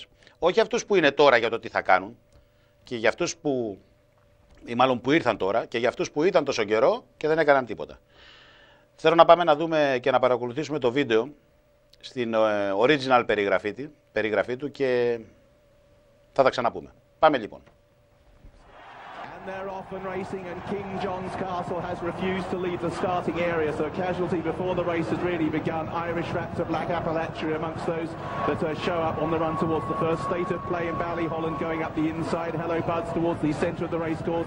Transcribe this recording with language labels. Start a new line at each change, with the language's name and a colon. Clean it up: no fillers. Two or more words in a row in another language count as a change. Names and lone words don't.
Greek: Όχι αυτούς που είναι τώρα για το τι θα κάνουν και για αυτούς που, ή μάλλον που ήρθαν τώρα και για αυτούς που ήταν τόσο καιρό και δεν έκαναν τίποτα. Θέλω να πάμε να δούμε και να παρακολουθήσουμε το βίντεο στην original περιγραφή του και θα τα ξαναπούμε. Πάμε λοιπόν.
English: They're off and racing, and King John's Castle has refused to leave the starting area, so casualty before the race has really begun. Irish Raptor, Black Appalachia amongst those that show up on the run towards the first. State of Play in Ballyholland going up the inside. Hello Buds towards the centre of the racecourse.